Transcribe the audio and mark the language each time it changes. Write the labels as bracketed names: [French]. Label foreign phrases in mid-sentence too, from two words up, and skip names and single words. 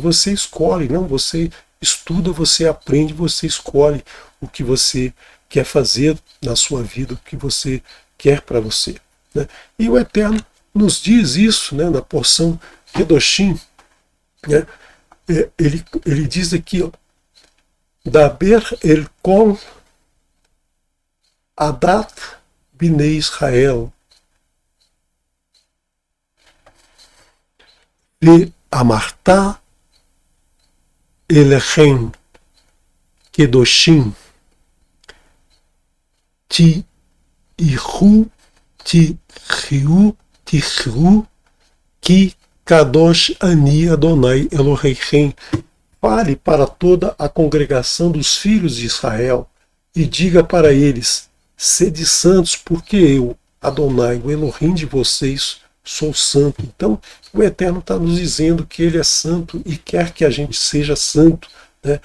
[Portuguese] Você escolhe, não, você estuda, você aprende, você escolhe o que você quer fazer na sua vida, o que você quer para você, né? E o Eterno nos diz isso, né, na porção Kedoshim, né? Ele diz aqui, ó, [Hebrew] דבר אל כל עדת בני ישראל ו אמרת אלהם קדשים תהיו תהיו תהיו כי קדוש אני אדני אלהים. [Portuguese] Fale para toda a congregação dos filhos de Israel e diga para eles: sede santos, porque eu, Adonai, o Elohim de vocês, sou santo. Então, o Eterno está nos dizendo que ele é santo e quer que a gente seja santo, né?